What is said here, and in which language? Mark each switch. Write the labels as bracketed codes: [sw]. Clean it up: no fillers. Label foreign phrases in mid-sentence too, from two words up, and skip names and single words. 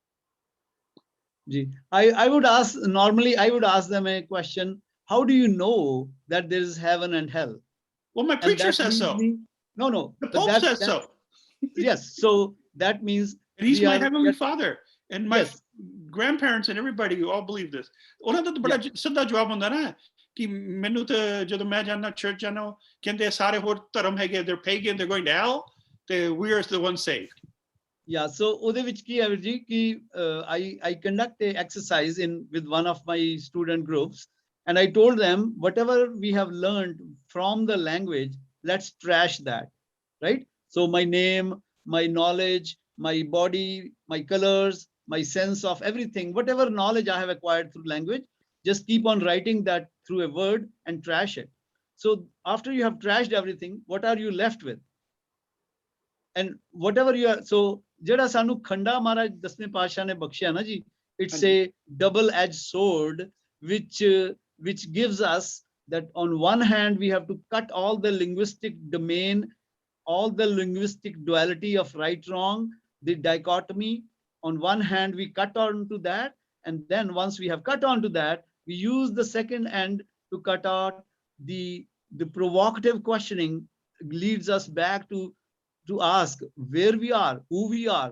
[en] I would ask, normally I would ask them a question: how do you know that there is heaven and hell? Well, my preacher says so. No. The Pope says so. Yes, so that means. And he's my heavenly Father, and my grandparents and everybody who all believe this. [pa] ਉਹਨਾਂ ਦਾ ਤਾਂ ਬੜਾ ਸਿੱਧਾ ਜਵਾਬ ਹੁੰਦਾ ਨਾ ਕਿ ਮੈਨੂੰ ਤਾਂ ਜਦੋਂ ਮੈਂ ਜਾਂਦਾ ਚਰਚ ਜਾਂਦਾ ਕਹਿੰਦੇ ਸਾਰੇ ਹੋਰ ਧਰਮ ਹੈਗੇ, [en] they're pagan, they're going to hell, we are the ones saved. Yeah, so [pa] ਉਹਦੇ ਵਿੱਚ ਕੀ ਹੈ ਵੀਰ ਜੀ ਕਿ [en] I conduct a exercise with one of my student groups, and I told them whatever we have learned from the language, let's trash that, right? So my name, my knowledge, my body, my colors, my sense of everything, whatever knowledge I have acquired through language, just keep on writing that through a word and trash it. So after you have trashed everything, what are you left with? and whatever you are, [pa] so ਜਿਹੜਾ ਸਾਨੂੰ ਖੰਡਾ ਮਹਾਰਾਜ ਦਸਵੇਂ ਪਾਤਸ਼ਾਹ ਨੇ ਬਖਸ਼ਿਆ ਨਾ ਜੀ, [en] it's a double-edged sword which gives us that on one hand we have to cut all the linguistic domain, all the linguistic duality of right wrong, the dichotomy. On one hand we cut on to that, and then once we have cut on to that, we use the second end to cut out the provocative questioning, leads us back to ask where we are, who we are.